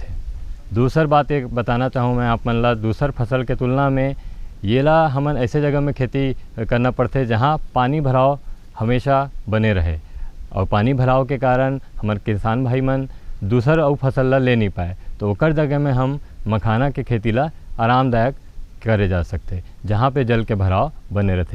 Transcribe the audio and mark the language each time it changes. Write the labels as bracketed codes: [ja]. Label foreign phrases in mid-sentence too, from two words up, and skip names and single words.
[hne] दूसर बात एक बताना चाहूँ मैं आप मन ला, दूसर फसल के तुलना में ये ला हमन ऐसे जगह में खेती करना पड़ते जहाँ पानी भराव हमेशा बने रहे और पानी भराव के कारण हमारे किसान भाई मन दूसर और फसल ला ले नहीं पाए, तो ओकर जगह में हम मखाना के खेती ला आरामदायक करे जा सकते जहाँ पे जल के भराव बने रहते।